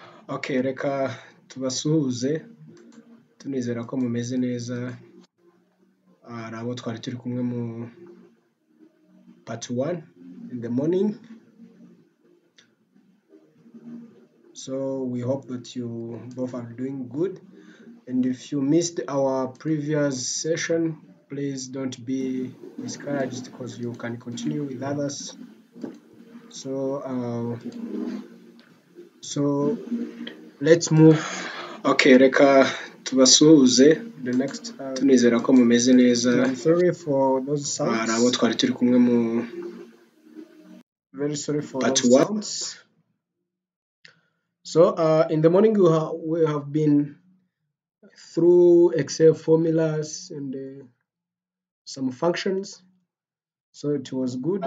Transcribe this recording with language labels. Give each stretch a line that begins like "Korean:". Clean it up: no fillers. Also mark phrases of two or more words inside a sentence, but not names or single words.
Kinyarwanda: Okay, reka tubasuhuze tunizera ko mumeze neza. Hari abo twari turi kumwe mu part 1
English: in the morning. So we hope that you both are doing good. And if you missed our previous session, please don't be discouraged because you can continue with others. So let's move.
Kinyarwanda: Okay, reka tubasuhuze
English: The next
Kinyarwanda: tunizera ko mumeze neza.
English: I'm sorry for those
Kinyarwanda: Hari abo
English: sounds.
Kinyarwanda: twari turi kumwe mu
English: Very sorry for
Kinyarwanda: part
English: those
Kinyarwanda: 1.
English: sounds. So in the morning we have been through Excel formulas and some functions. So it was good.